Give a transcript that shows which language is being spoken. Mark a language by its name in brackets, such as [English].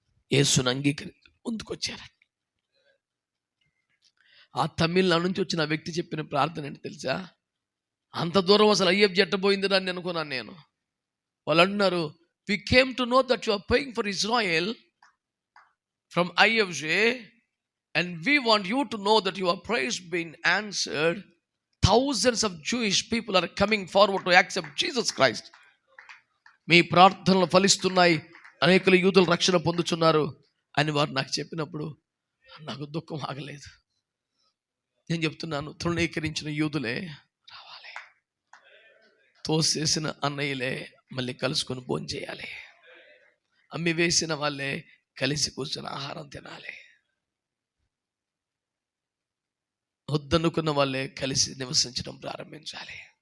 [Telugu] యేసుని అంగీకరించి ముందుకొచ్చారట. ఆ తమిళనాడు నుంచి వచ్చిన వ్యక్తి చెప్పిన ప్రార్థన ఏంటి తెలుసా? అంత దూరం అసలు ఐఎఫ్ జట్టబోయిందిరా అని అనుకున్నాను నేను. వాళ్ళు అంటున్నారు, [English] we came to know that you are praying for Israel from IFJ and we want you to know that your prayers been answered. Thousands of Jewish people are coming forward to accept Jesus Christ. [Telugu] మీ ప్రార్థనలు ఫలిస్తున్నాయి, అనేకులు యూదులు రక్షణ పొందుతున్నారు అని వారు నాకు చెప్పినప్పుడు నాకు దుఃఖం ఆగలేదు. నేను చెప్తున్నాను, తృణీకరించిన యూదులే రావాలి, తోసేసిన అన్నయ్యలే మళ్ళీ కలుసుకొని భోజనం చేయాలి, అమ్మి వేసిన వాళ్ళే కలిసి కూర్చొని ఆహారం తినాలి, వద్దనుకున్న వాళ్ళే కలిసి నివసించడం ప్రారంభించాలి.